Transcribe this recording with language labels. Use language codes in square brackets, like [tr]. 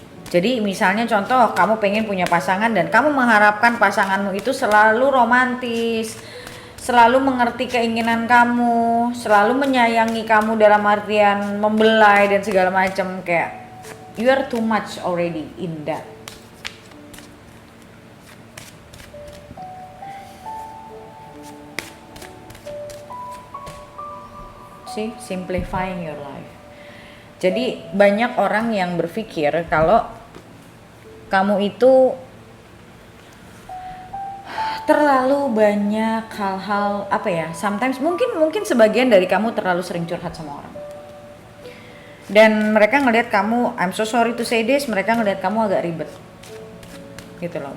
[id] Jadi misalnya contoh, kamu pengen punya pasangan dan kamu mengharapkan pasanganmu itu selalu romantis, selalu mengerti keinginan kamu, selalu menyayangi kamu dalam artian membelai dan segala macam. Kayak [en] you are too much already in that. See, simplifying your life. [id] Jadi banyak orang yang berpikir kalau kamu itu terlalu banyak hal-hal apa ya? Sometimes mungkin sebagian dari kamu terlalu sering curhat sama orang. Dan mereka ngelihat kamu, [en] I'm so sorry to say this, [id] mereka ngelihat kamu agak ribet gitu loh.